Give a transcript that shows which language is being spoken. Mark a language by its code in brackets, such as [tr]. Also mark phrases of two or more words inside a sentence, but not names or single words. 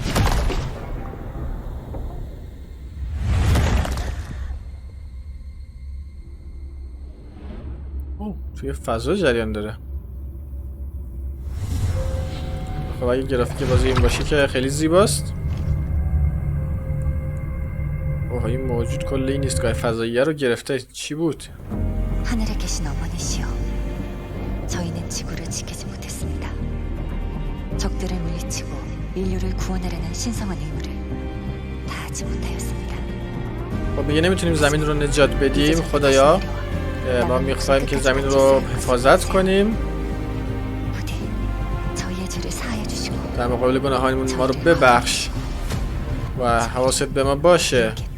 [fa] توی فضا جریان داره. خب اگه گرافیک بازی این باشه که خیلی زیباست. اوه این موجود کل این ایستگاه فضاییه رو گرفته. چی بود؟ [ko] 하늘에 계신 어머니시여, 저희는 지구를 지키지 못했습니다. 적들을 물리치고 인류를 구원하려는 신성한 의무를 다하지 못하였습니다. [fa] خب دیگه نمیتونیم زمین رو نجات بدیم. خدایا ما میخوایم که زمین رو حفاظت کنیم. در مقابل گناهانمون ما رو ببخش و حواست به ما باشه.